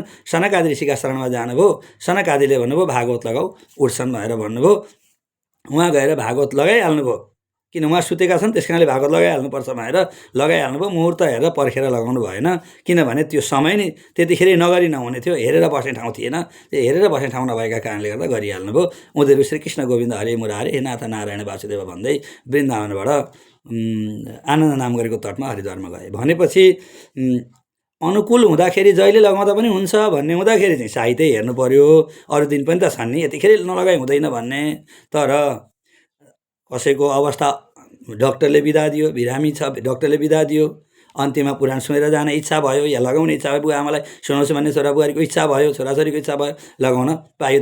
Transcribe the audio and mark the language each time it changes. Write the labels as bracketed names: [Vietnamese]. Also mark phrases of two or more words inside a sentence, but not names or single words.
[Nepali] सनकादि ऋषिका शरणमा जानुभयो। सनकादिले भन्नुभयो भागवत लगाऊ, उठ्छन् भनेर भन्नुभयो। उहाँ गएर भागवत लगाइहाल्नुभयो, किन उहाँ सुतेका छन्, त्यस कारणले भागवत लगाइहाल्नुपर्छ भनेर लगाइहाल्नुभयो। मुहुर्त हेरेर पर्खेर लगाउनु भएन, किनभने त्यो समय नै त्यतिखेरै नगरी नहुने थियो, हेरेर बस्ने ठाउँ थिएन। त्यो हेरेर बस्ने ठाउँ नभएका कारणले गर्दा गरिहाल्नुभयो। उनीहरू [Sanskrit] श्रीकृष्ण गोविन्द हरे मुरारे हे नाथ नारायण वासुदेव [Nepali] भन्दै वृन्दावनबाट आनन्द नाम गरेको तटमा हरिद्वारमा गए। भनेपछि अनुकूल हुँदाखेरि जहिले लगाउँदा पनि हुन्छ भन्ने हुँदाखेरि चाहिँ साहित्य हेर्नु पर्यो। अरू दिन पनि त छन् नि, यतिखेर नलगाइ हुँदैन भन्ने। तर कसैको अवस्था, डक्टरले बिदा दियो, बिरामी छ, डक्टरले बिदा दियो, अन्त्यमा पुराण सुनेर जाने इच्छा भयो या लगाउने इच्छा भयो, बुवा आमालाई सुनाउँछु भन्ने छोरा बुहारीको इच्छा भयो, छोराछोरीको इच्छा भयो, लगाउन पायो।